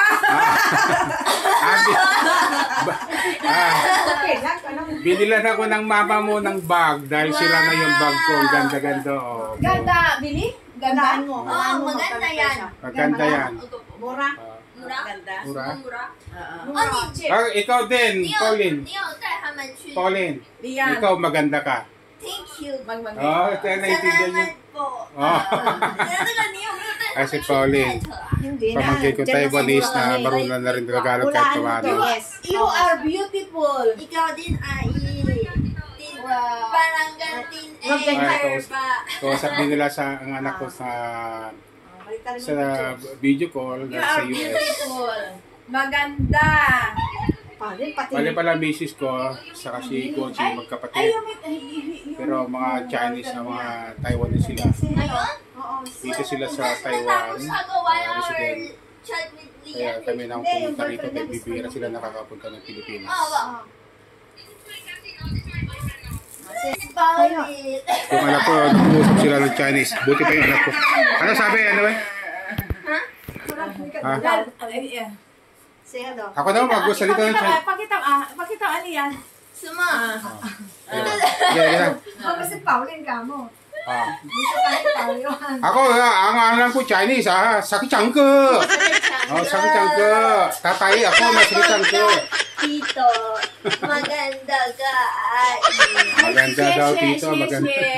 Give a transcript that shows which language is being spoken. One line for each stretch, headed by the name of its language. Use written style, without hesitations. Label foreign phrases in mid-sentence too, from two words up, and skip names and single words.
Filipino: Binilan ako ng mama mo ng bag dahil sila na yung bag ko. Ang ganda-ganda. Oh. Ganda, Bili? Gandaan mo. Oo, maganda yan. Maganda yan. Mura? Mura? Mura? Mura? Ikaw din, Pauline.
Chinese: 你有带他们去
Filipino: Pauline, Lian. ikaw maganda ka.
English: Thank you.
Filipino: Oh, kaya naintindihan niyo. Salamat po. Oh.
Chinese: 那个你有没有带他
Filipino: Kasi
Chinese: 们去
Filipino: Pauline,
Chinese: Twitter 啊？
Filipino: Hindi na. pamangkin ko Taiwanese na marunong na rin Tagalog kahit paano.
English: Yes. You are beautiful.
Filipino: Ikaw din ay parang gantin pa. Kausap din nila ang anak ko sa video call
English: You
Filipino: sa
English: are
Filipino: US.
English: beautiful.
Filipino: Maganda. Bali pala misis ko, saka si Kochi magkapatid. Pero mga Chinese na mga Taiwanese sila. Ayun? Dito sila sa Tapos Taiwan. natapos ako 1 hour
English: resident. chat with
Filipino: Kaya Lian. kami nang pumunta rito kay bibira sila nakakapunta ng Pilipinas. Wow. Pauline. Yung anak ko, nag-uusap sila ng Chinese. Buti pa yung anak ko. Ano sabi? Ano ba? Ha? Ako daw magsalita ng Chinese. Pakita ano yan?
Chinese: 什么？
English: Yeah.
Filipino: Kasi Pauline ka mo. Ako, ang alam ko Chinese, sakit changke. Oh, sakit changke. Tatay, ako masakit changke. Tito, maganda ka. Maganda daw, Tito, maganda.